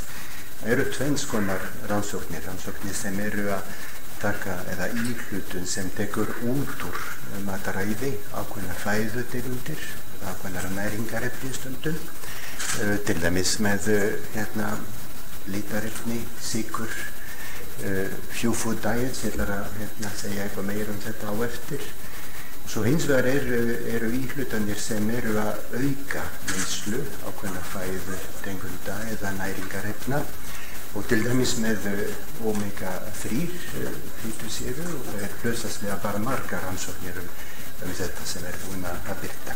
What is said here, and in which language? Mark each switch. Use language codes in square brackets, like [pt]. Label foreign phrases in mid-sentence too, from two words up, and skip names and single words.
[is] Það eru tvenns konar rannsóknir sem eru að taka eða íhlutun sem tekur út úr mataræði ákveðnar fæðutegundir, ákveðnar næringarefni stundum. Til dæmis með litarefni, sykur, [en] few food diets, [is] ég ætla að segja eitthvað meira þetta á eftir. Svo hins vegar eru íhlutanir sem eru að auka neyslu ákveðna fæðu tegunda eða næringarefna og til dæmis með omega-3 fitusýru og það hlutfallslega bara margar rannsóknir þetta sem búin að birta.